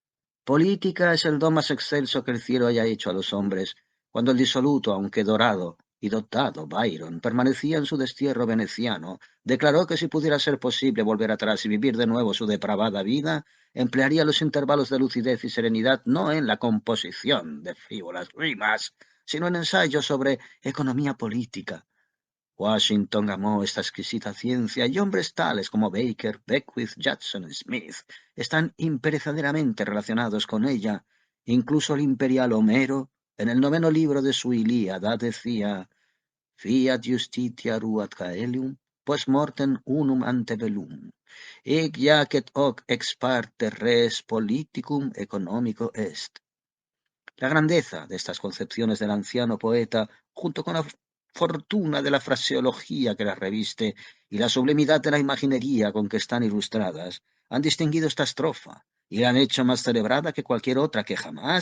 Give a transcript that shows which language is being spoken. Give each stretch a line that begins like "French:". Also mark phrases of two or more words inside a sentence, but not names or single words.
Spanish: Política es el don más excelso que el cielo haya hecho a los hombres, cuando el disoluto, aunque dorado, y dotado Byron permanecía en su destierro veneciano, declaró que si pudiera ser posible volver atrás y vivir de nuevo su depravada vida, emplearía los intervalos de lucidez y serenidad no en la composición de frívolas rimas, sino en ensayos sobre economía política. Washington amó esta exquisita ciencia y hombres tales como Baker, Beckwith, Jackson Smith están imperecederamente relacionados con ella. Incluso el imperial Homero, en el noveno libro de su Ilíada, decía
Latin: Fiat justitia ruat caelum, post mortem unum antebellum, hic jacet hoc ex parte res politicum economico est.
Spanish: La grandeza de estas concepciones del anciano poeta, junto con la fortuna de la fraseología que las reviste y la sublimidad de la imaginería con que están ilustradas, han distinguido esta estrofa y la han hecho más celebrada que cualquier otra que jamás.